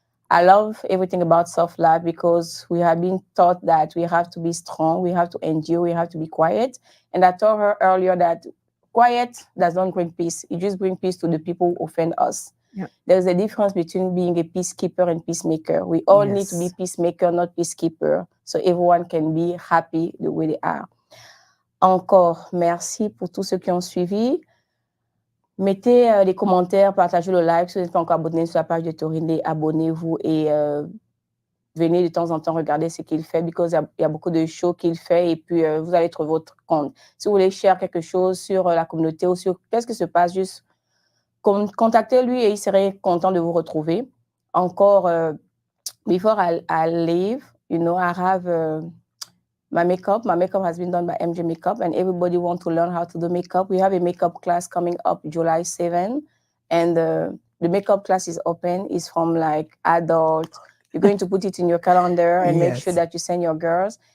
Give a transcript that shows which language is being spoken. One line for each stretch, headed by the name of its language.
English: I love everything about soft life because we have been taught that we have to be strong, we have to endure, we have to be quiet. And I told her earlier that quiet does not bring peace. It just brings peace to the people who offend us. Yep. There's a difference between being a peacekeeper and peacemaker. We all need to be peacemaker, not peacekeeper, so everyone can be happy the way they are.
French: Encore merci pour tous ceux qui ont suivi. Mettez des commentaires, partagez le like. Si vous n'êtes pas encore abonné sur la page de Torinde, abonnez-vous et venez de temps en temps regarder ce qu'il fait, parce qu'il y a beaucoup de shows qu'il fait et puis vous allez trouver votre compte. Si vous voulez share quelque chose sur la communauté ou sur qu'est-ce qui se passe, juste contactez-lui et il serait content de vous retrouver. Encore,
English: before I leave, you know, I have my makeup. My makeup has been done by MJ Makeup, and everybody wants to learn how to do makeup. We have a makeup class coming up July 7, and the makeup class is open. It's from like adult. You're going to put it in your calendar and make sure that you send your girls.